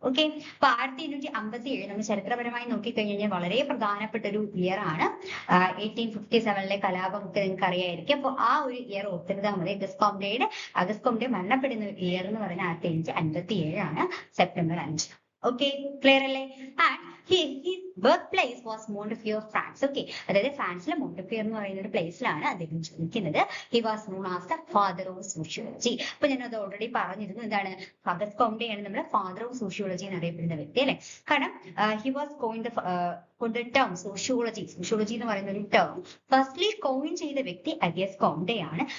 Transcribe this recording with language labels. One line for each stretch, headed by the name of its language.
Malayalam: Okay, അപ്പൊ 1757 നമ്മൾ ചരിത്രപരമായി നോക്കിക്കഴിഞ്ഞാൽ വളരെ പ്രധാനപ്പെട്ട ഒരു ഇയർ ആണ്. 1857 കലാപം ഒക്കെ നിങ്ങൾക്ക് അറിയായിരിക്കും. അപ്പൊ ആ ഒരു ഇയർ ഓർത്തിരുന്നാൽ മതി. അഗസ്റ്റ് കോംപ്റ്റെ മരണപ്പെടുന്ന ഇയർ എന്ന് പറയുന്നത് 1757 ആണ്, സെപ്റ്റംബർ 5. ഓക്കെ, ക്ലിയർ അല്ലേ?
English: And his birthplace was Montefiore, France.
Malayalam: Okay, അതായത് ഫ്രാൻസിലെ മോണ്ടഫിയർ എന്ന് പറയുന്ന ഒരു പ്ലേസിലാണ് അദ്ദേഹം ജനിക്കുന്നത്.
English: He was known as the father of sociology.
Malayalam: അപ്പൊ ഞാൻ അത് ഓൾറെഡി പറഞ്ഞിരുന്നു. എന്താണ്? അഗസ്റ്റ് കോംപ്റ്റെ ആണ് നമ്മുടെ ഫാദർ ഓഫ് സോഷ്യോളജി എന്നറിയപ്പെടുന്ന വ്യക്തി അല്ലെ. കാരണം
English: he was coined term
Malayalam: sociology എന്ന് പറയുന്ന ഒരു ടേം ഫസ്റ്റ്ലി കോയിൻ ചെയ്ത വ്യക്തി അഗസ്റ്റ് കോംപ്റ്റെ ആണ്.